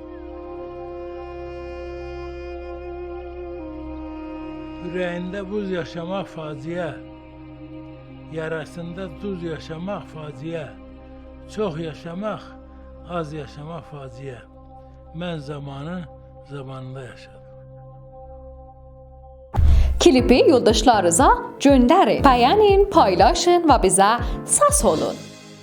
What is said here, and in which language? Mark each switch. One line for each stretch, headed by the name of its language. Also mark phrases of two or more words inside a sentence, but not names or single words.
Azerbaijani: Ürəyində buz yaşamaq faciə, yarasında duz yaşamaq faciə, çox yaşamaq, az yaşamaq faciə. Mən zamanında yaşadım.
Turkish: Klipi yoldaşlarınıza gönderin, beğenin, paylaşın ve bize ses olun.